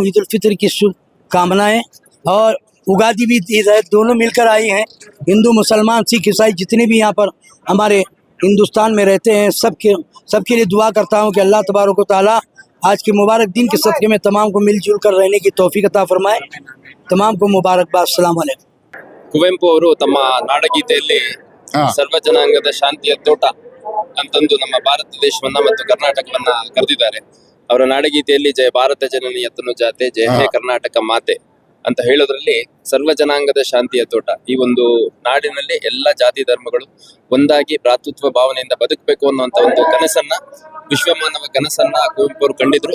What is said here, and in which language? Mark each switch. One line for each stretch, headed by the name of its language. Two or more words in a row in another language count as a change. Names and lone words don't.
Hindi: ईद उल फितर की शुभकामनाएँ और उगादी भी ईद है, दोनों मिलकर आई हैं। हिंदू मुसलमान सिख ईसाई जितने भी यहाँ पर हमारे हिंदुस्तान में रहते हैं सबके लिए दुआ करता हूँ कि
Arabic: الله تبارك وتعالى
Hindi: आज के मुबारक दिन के सदक़े में तमाम को मिलजुल कर रहने की तौफीक अता फरमाए। तमाम को मुबारकबाद।
Arabic: السلام عليكم.
Kannada: ಕುವೆಂಪು ಅವರು ತಮ್ಮ ನಾಡಗೀತೆಯಲ್ಲಿ ಸರ್ವ ಜನಾಂಗದ ಶಾಂತಿಯ ತೋಟ ಅಂತಂದು ನಮ್ಮ ಭಾರತ ದೇಶವನ್ನ ಮತ್ತು ಕರ್ನಾಟಕವನ್ನ ಕರೆದಿದ್ದಾರೆ. ಅವರ ನಾಡಗೀತೆಯಲ್ಲಿ ಜಯ ಭಾರತ ಜನನಿ ಯತನು ಜಾತೆ ಜಯ ಹೇ ಕರ್ನಾಟಕ ಮಾತೆ ಅಂತ ಹೇಳೋದ್ರಲ್ಲಿ ಸರ್ವ ಜನಾಂಗದ ಶಾಂತಿಯ ತೋಟ, ಈ ಒಂದು ನಾಡಿನಲ್ಲಿ ಎಲ್ಲ ಜಾತಿ ಧರ್ಮಗಳು ಒಂದಾಗಿ ಭ್ರಾತೃತ್ವ ಭಾವನೆಯಿಂದ ಬದುಕಬೇಕು ಅನ್ನುವಂತ ಒಂದು ಕನಸನ್ನ, ವಿಶ್ವಮಾನವ ಕನಸನ್ನ ಕುವೆಂಪು ಅವರು ಕಂಡಿದ್ರು.